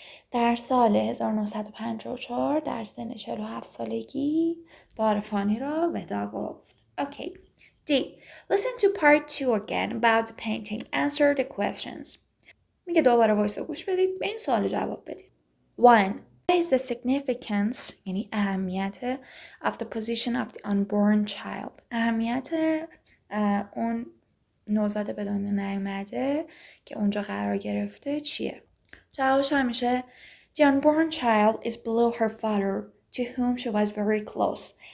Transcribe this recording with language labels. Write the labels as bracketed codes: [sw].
[fa] در سال 1954 در سن 47 سالگی دار فانی را ودا گفت. [en] Okay. D. Listen to part 2 again about the painting. Answer the questions. [fa] میگه دوباره وایس رو گوش بدید به این سوال جواب بدید. [en] 1. What is the significance [fa] یعنی اهمیت [en] of the position of the unborn child؟ [fa] اهمیت اون نوزاد به دنیا نیامده که اونجا قرار گرفته چیه؟ جوابش همیشه [en] The unborn child is below her father to whom she was very close.